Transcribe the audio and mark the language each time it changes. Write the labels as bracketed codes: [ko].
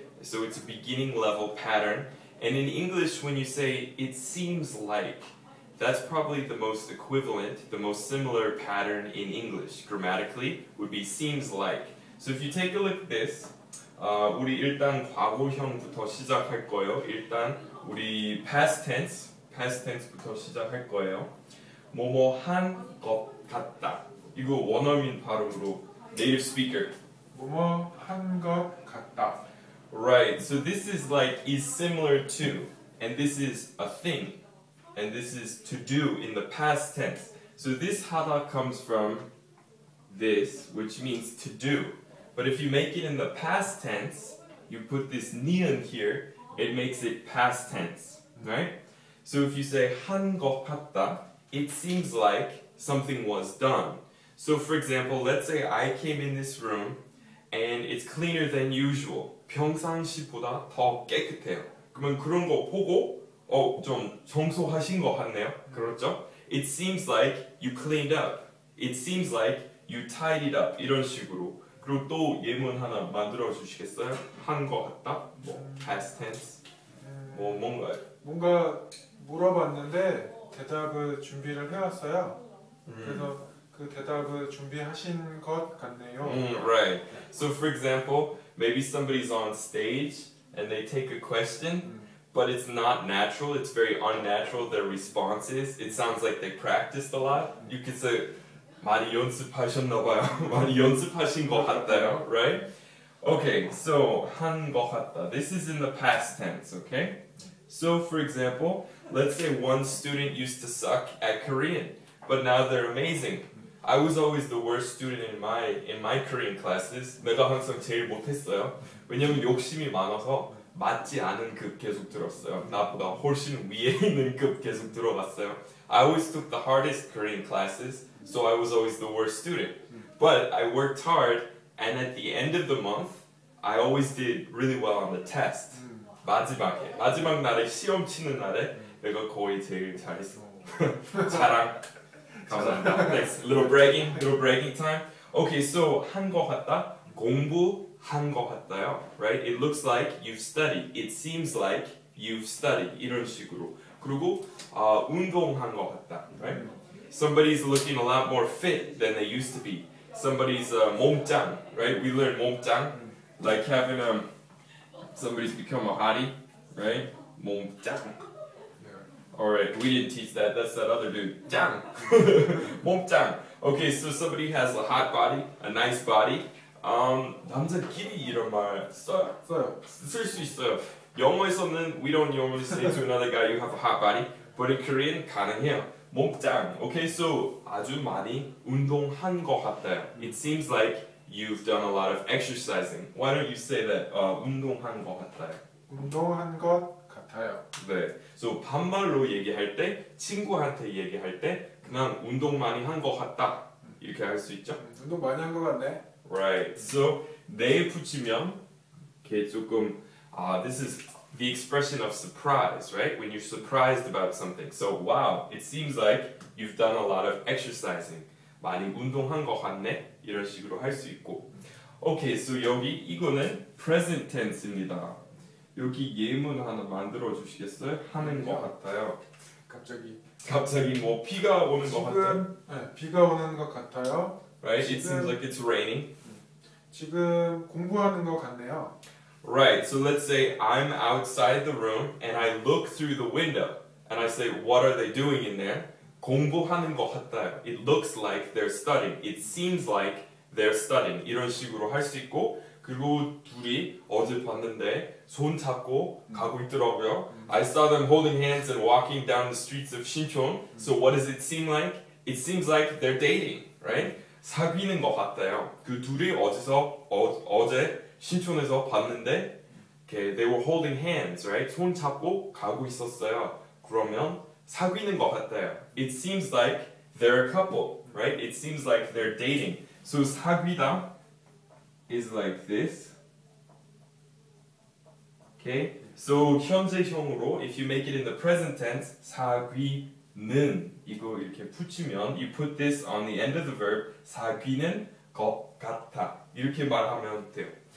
[en] So it's a beginning level pattern. And in English, when you say it seems like, that's probably the most equivalent, the most similar pattern in English grammatically would be seems like. So if you take a look at this, [ko] 우리 일단 과거형부터 시작할 거예요. 일단 우리 past tense부터 시작할 거예요. 뭐뭐 한 것 같다. 이거 원어민 발음으로 [en] native speaker. [ko] 뭐뭐 한 것 같다. [en] Right. So this is like is similar to, and this is a thing, and this is to do in the past tense. So this 하다 comes from this, which means to do. But if you make it in the past tense, you put this 니은 here, it makes it past tense, right? So if you say [ko] 한 것 같다, [en] it seems like something was done. So for example, let's say I came in this room and it's cleaner than usual. [ko] 평상시보다 더 깨끗해요. 그러면 그런 거 보고 좀 청소하신 것 같네요. 그렇죠? [en] It seems like you cleaned up. It seems like you tidied up. [ko] 이런 식으로. 그리고 또 예문 하나 만들어 주시겠어요? 한 것 같다. 뭐 [en] past tense. [ko] 뭐 뭔가요? 뭔가 물어봤는데 대답을 준비를 해왔어요. 그래서 그 대답을 준비하신 것 같네요. [en] Right. So for example, maybe somebody's on stage and they take a question, but it's not natural. It's very unnatural. Their responses. It sounds like they practiced a lot. You could say [ko] 많이 연습하셨나봐요. 많이 연습하신 것 같아요. [en] Right? Okay. So [ko] 한 것 같다. [en] This is in the past tense. Okay. So for example, let's say one student used to suck at Korean, but now they're amazing. I was always the worst student in my Korean classes. [ko] 내가 항상 제일 못했어요. 왜냐면 욕심이 많아서 맞지 않은 급 계속 들었어요. 나보다 훨씬 위에 있는 급 계속 들어갔어요. [en] I always took the hardest Korean classes, so I was always the worst student. But I worked hard, and at the end of the month, I always did really well on the test. [ko] 마지막 날에 시험 치는 날에 내가 거의 제일 잘했어. 자랑. 감사합니다. [en] Thanks. Little bragging time. Okay, so [ko] 한 것 같다. 공부한 것 같다요. [en] Right? It looks like you've studied. It seems like you've studied. [ko] 이런 식으로. 그리고 운동한 것 같다. [en] Right? Somebody's looking a lot more fit than they used to be. Somebody's 몸짱. Right? We learned 몸짱. Like having somebody's become a hottie. Right? 몸짱. Alright, we didn't teach that. That's that other dude. 짱! 몸짱! Okay, so somebody has a hot body, a nice body. [ko] 남자끼리 이런 말 써요? 쓸 수 있어요. 영어에서는 [en] we don't normally say to another guy you have a hot body, but in Korean [ko] 가능해요. 몸짱. [en] Okay, so [ko] 아주 많이 운동한 것 같아요. [en] It seems like you've done a lot of exercising. Why don't you say that? [ko] 운동한 것 같아요. 운동한 것 같아요. 네. So 반말로 얘기할 때, 친구한테 얘기할 때 그냥 운동 많이 한 것 같다. 이렇게 할 수 있죠? 운동 많이 한 것 같네. [en] Right. So [ko] 내 붙이면 이렇게 조금 [en] this is the expression of surprise, right? When you're surprised about something. So wow, it seems like you've done a lot of exercising. [ko] 많이 운동한 것 같네. 이런 식으로 할 수 있고. [en] Okay, so [ko] 여기 이거는 present tense입니다. 여기 예문 하나 만들어 주시겠어요? 하는 것 같아요. 갑자기 뭐 비가 오는 것 같아요? 네, 비가 오는 것 같아요. [en] Right? It seems like it's raining. [ko] 지금 공부하는 것 같네요. [en] Right. So let's say I'm outside the room and I look through the window and I say, what are they doing in there? [ko] 공부하는 것 같아요. [en] It looks like they're studying. It seems like they're studying. [ko] 이런 식으로 할 수 있고. 그리고 둘이 어제 봤는데 손 잡고 가고 있더라고요. [en] I saw them holding hands and walking down the streets of Sinchon. So what does it seem like? It seems like they're dating, right? [ko] 사귀는 것 같아요. 그 둘이 어제 신촌에서 봤는데 [en] they were holding hands, right? [ko] 손 잡고 가고 있었어요. 그러면 사귀는 것 같아요. [en] It seems like they're a couple, right? It seems like they're dating. So 사귀다 is like this. Okay? So [ko] 현재형으로 [en] if you make it in the present tense [ko] 사귀는 이거 이렇게 붙이면 [en] you put this on the end of the verb [ko] 사귀는 것 같아 이렇게 말하면 돼요.